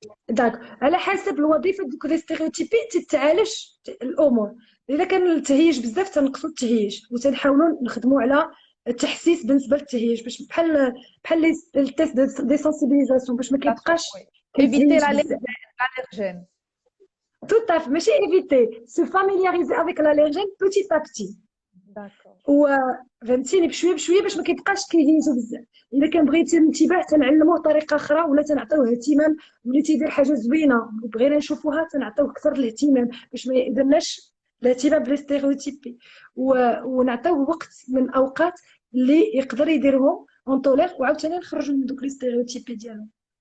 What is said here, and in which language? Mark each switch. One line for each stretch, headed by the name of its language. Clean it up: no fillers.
Arabic: داك على حسب الوظيفه دوك لي ستيريوتيبي تتعالج الامور. الا كان التهيج بزاف تنقصوا التهيج، وتنحاولوا نخدموا على التحسيس بالنسبه للتهيج، باش بحال التيست دي سونسيبيليزاسيون باش ما كيبقاش
French: ايفيتي l'allergène. Tout à fait, ماشي éviter, se familiariser avec l'allergène petit à petit.
Arabic: داكور. فهمتيني بشويه بشويه باش ما كيبقاش كيهيجو بزاف. الا كان بغى يثير الانتباه تنعلموه طريقه اخرى، ولا تنعطيوه اهتمام. ملي تيدير حاجه زوينه وبغينا نشوفوها تنعطيوه اكثر الاهتمام باش ما يديرناش الاهتمام بالستيريوتيبي، ونعطيوه وقت من الاوقات اللي يقدر يديرهم اون طولير، وعاوتاني نخرجوا من دوك لي ستيريوتيبي ديالهم.